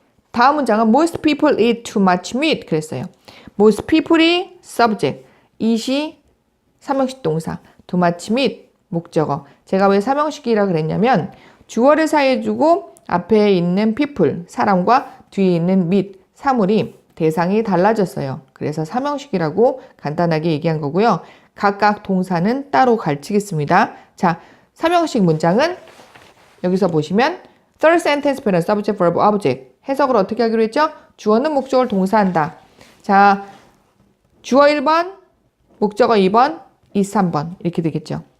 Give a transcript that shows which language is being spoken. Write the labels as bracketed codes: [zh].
[ko] 다음 문장은 [en] most people eat too much meat [ko] 그랬어요. [en] most people이 subject, eat이 3형식 동사, too much meat 목적어. [ko] 제가 왜 3형식이라 그랬냐면 주어를 사이에 두고 앞에 있는 people, 사람과 뒤에 있는 meat, 사물이 대상이 달라졌어요. 그래서 3형식이라고 간단하게 얘기한 거고요. 각각 동사는 따로 가르치겠습니다. 자, 3형식 문장은 여기서 보시면 [en] third sentence pattern, subject, verb, object. [ko] 해석을 어떻게 하기로 했죠? 주어는 목적어를 동사한다. 자, 주어 1번, 목적어 2번, is 3번 이렇게 되겠죠.